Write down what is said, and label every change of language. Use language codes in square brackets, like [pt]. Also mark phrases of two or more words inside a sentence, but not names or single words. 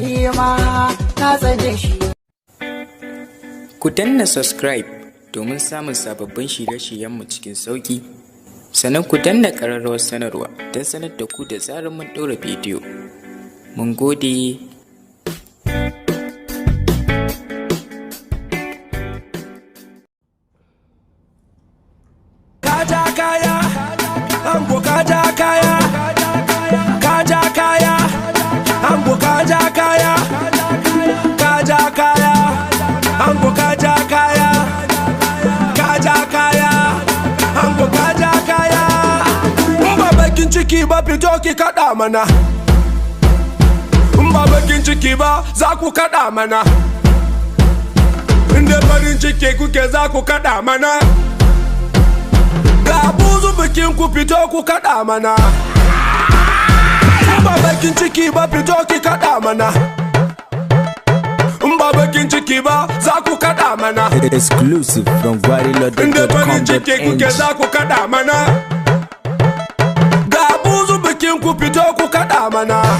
[ha] ma na tsane shi. Ku danna subscribe domin samun sababbin shirye-shiryenmu cikin sauƙi. Sannan ku danna ƙararrawar sanarwa don sanar da ku da zarar mun ɗora bidiyo. Mun gode. Kaja kaya, ango kaja kaya, kaja kaya, ango kaja kaya, kaja kaya, ango kaja kaya, kaja kaya, ango kaja kaya. Ba bakin ciki ba fito ki kaɗa mana. Ba bakin ciki ba za ku kaɗa mana. Inda farin ciki kuke za ku kaɗa mana. Ga buzu bikin ku fito ku kaɗa mana. Ba bakin ciki ba fito ki kaɗa mana. Ba bakin ciki ba za ku kaɗa mana. [en] Exclusive from [ha] Inda farin ciki kuke za ku kaɗa mana. Ga buzu bikin ku fito ku kaɗa mana.